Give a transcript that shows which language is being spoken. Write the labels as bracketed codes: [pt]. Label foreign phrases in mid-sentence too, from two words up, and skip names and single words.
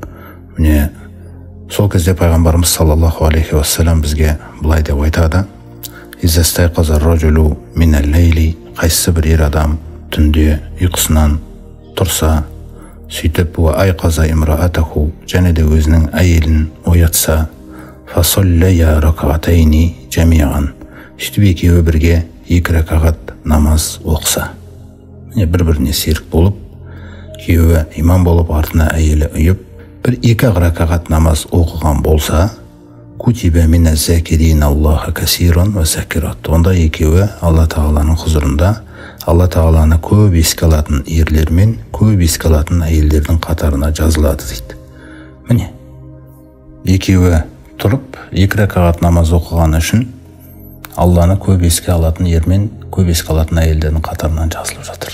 [kk] Сол кезде пайғамбарымыз [ar] صلى الله عليه وسلم [kk] бізге былай деп айтады: [ar] «إذا استيقظ الرجل من الليل», [kk] қайсы бір ер адам түнде ұйқысынан тұрса, сөйтіп [ar] أيقظ امرأته, [kk] және де өзінің әйелін оятса, [ar] فصليا ركعتين جميعا, [kk] сөйтіп екеуі бірге 2 ракағат намаз оқса. Бір-біріне серік болып, күйеуі имам болып, артына әйелі ұйып, 1-2 ракағат намаз оқыған болса, [ar] كتبا من الذاكرين الله كثيرا والذاكرات. [kk] Онда екеуі Алла Тағаланың хұзырында Алла Тағаланы көп еске алатын ерлер мен көп еске алатын әйелдердің қатарына жазылады дейді. Екеуі тұрып 2 ракағат намаз оқыған үшін Алланы көп еске алатын ер мен көп еске алатын әйелдердің қатарынан жазылып жатыр.